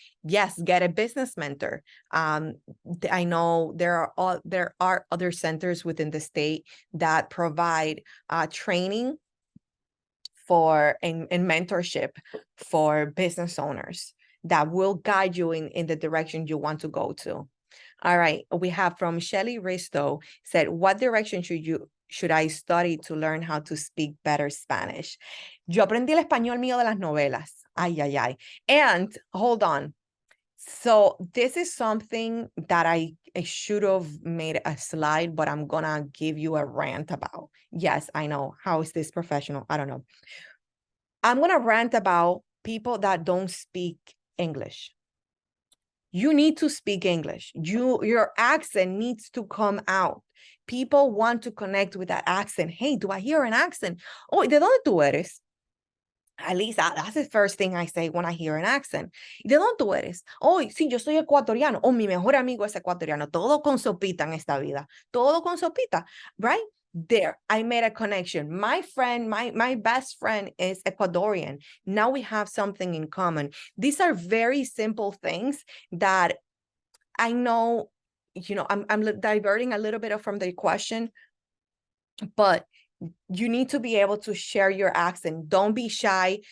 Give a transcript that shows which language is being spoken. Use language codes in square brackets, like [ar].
[en] Yes, get a business mentor. I know there are other centers within the state that provide training for and mentorship for business owners that will guide you in the direction you want to go to. All right, we have from Shelly Risto said, what direction should I study to learn how to speak better Spanish? [es] Yo aprendí el español mío de las novelas. [en] Ay, ay, ay. And hold on. So this is something that I should have made a slide, but I'm gonna give you a rant about. Yes, I know. How is this professional? I don't know. I'm gonna rant about people that don't speak English. You need to speak English. Your accent needs to come out. People want to connect with that accent. Hey, do I hear an accent? Oh, [es] ¿de dónde tú eres? [en] At least that's the first thing I say when I hear an accent. [es] ¿De dónde tú eres? Oh, sí, yo soy ecuatoriano. Oh, mi mejor amigo es ecuatoriano. Todo con sopita en esta vida. Todo con sopita, right? [en] There, I made a connection. My friend, my best friend is Ecuadorian. Now we have something in common. These are very simple things that I know, I'm diverting a little bit from the question, but you need to be able to share your accent. Don't be shy.